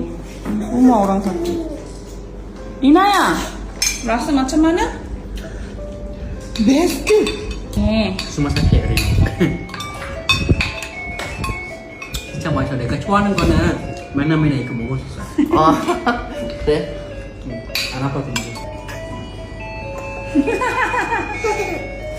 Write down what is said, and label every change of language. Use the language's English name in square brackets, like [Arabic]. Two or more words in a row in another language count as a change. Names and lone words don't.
[Malay] Semua orang sakit. Linaya, rasa macam mana? Best. Semua sakit hari ni. [Korean] 진짜 맛있어. 내가 좋아하는 거는 맨날 이거 먹었었어. 그래? 안 아파도 먹어.